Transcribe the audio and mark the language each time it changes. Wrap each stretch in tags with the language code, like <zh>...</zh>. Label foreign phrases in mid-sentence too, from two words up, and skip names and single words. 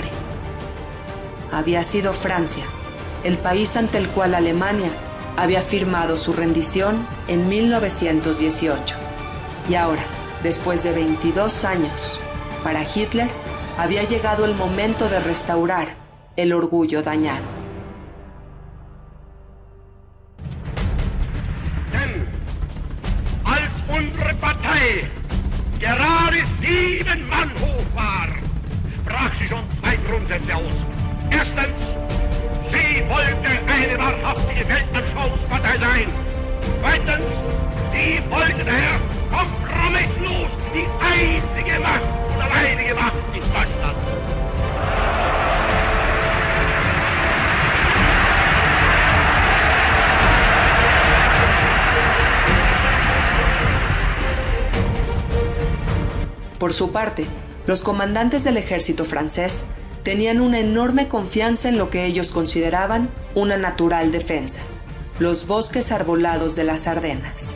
<es>Había sido Francia el país ante el cual Alemania había firmado su rendición en 1918. Y ahora, después de 22 años, para Hitler había llegado el momento de restaurar el orgullo dañado.</es> <de>Denn als unsere Partei gerade 7 Mann hoch war, brach sie schon 2 Grundsätze aus. Erstens, sie wollte eine wahrhaftige Weltanschauungspartei sein. Zweitens, sie wollte daher kompromisslos die einzige Macht und alleinige Macht in Deutschland.</de> <es>Por su parte, los comandantes del ejército francés tenían una enorme confianza en lo que ellos consideraban una natural defensa: los bosques arbolados de las Ardenas.</es>